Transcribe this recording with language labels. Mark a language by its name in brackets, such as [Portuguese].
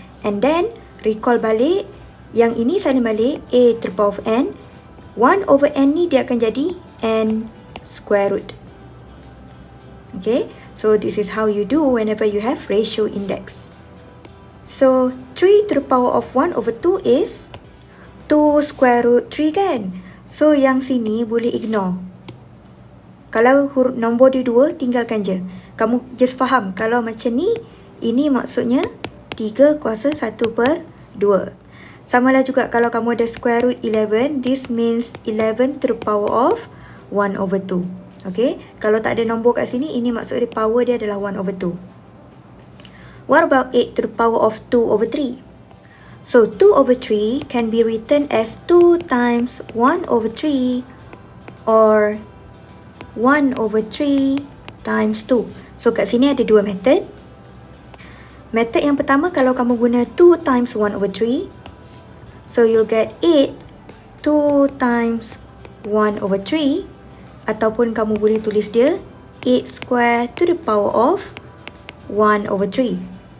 [English] And then recall balik, [Malay] yang ini salin balik, [English] a to the power of n, 1 over n [Malay] ni dia akan jadi [English] n square root. Okay, so this is how you do whenever you have ratio index. So 3 to the power of 1 over 2 is 2 square root 3 kan? [Malay] So yang sini boleh ignore. Kalau huruf nombor dia 2, tinggalkan je. Kamu just faham, kalau macam ni, ini maksudnya 3 kuasa 1 per 2. Samalah juga kalau kamu ada [English] square root 11, this means 11 to the power of 1 over 2. [Malay] Okay, kalau tak ada nombor kat sini, ini maksud dia power dia adalah 1 over 2. [English] What about 8 to the power of 2 over 3? So 2 over 3 can be written as 2 times 1 over 3 or 1 over 3 times 2. [Malay] So kat sini ada dua method. Method yang pertama, kalau kamu guna 2 times 1 over 3, [English] so you'll get 8 2 times 1 over 3, [Malay] ataupun kamu boleh tulis dia [English] 8 square to the power of 1 over 3.